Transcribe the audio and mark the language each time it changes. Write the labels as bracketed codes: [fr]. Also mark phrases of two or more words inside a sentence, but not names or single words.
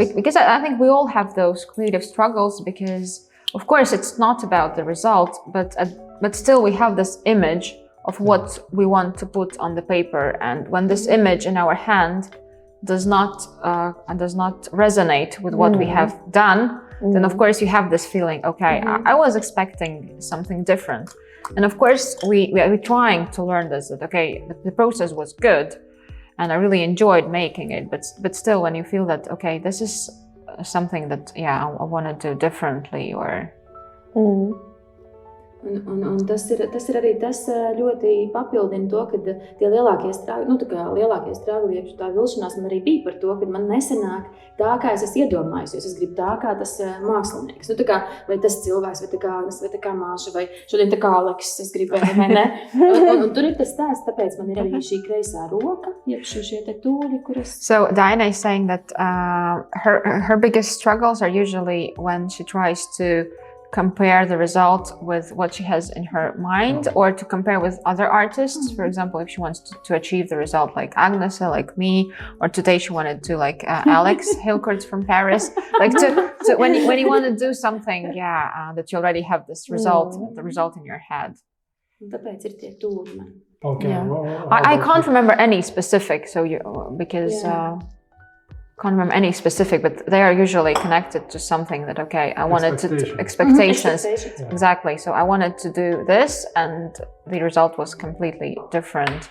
[en] Yeah, because I think we all have those creative struggles, because of course it's not about the result, but still we have this image of what we want to put on the paper, and when this image in our hand does not resonate with what we have done, then of course you have this feeling, okay, I was expecting something different. And of course we're trying to learn this, that okay, the process was good and I really enjoyed making it, but still when you feel that, okay, this is something that, I want to do differently, or... [lv] Un tas ir arī tas ļoti papildina to, ka tie lielākie strāgli, tā vilšanās man arī bija par to, ka man nesanāk tā, kā es esmu iedomājis, jo es gribu tā, kā tas mākslinieks. Tā kā, vai tas cilvēks, vai tā kā Agnese, vai tā kā Masha, vai šodien tā kā Aleks, es gribēju, vai ne? Un tur ir tas stāsts, tāpēc man ir arī šī kreisā roka, jeb šie te tūļi, kuras... [en] So Daina is saying that her biggest struggles are usually when she tries to compare the result with what she has in her mind, or to compare with other artists. For example, if she wants to achieve the result like Agnese, like me, or today she wanted to like Alex Hilcourt from Paris, like to when you want to do something, that you already have this result, the result in your head. [lv] Tāpēc ir tie tūri man. [en] Okay. Yeah. I can't remember any specific, can't remember any specific, but they are usually connected to something that, okay, I wanted to expectations. Exactly. So I wanted to do this and the result was completely different.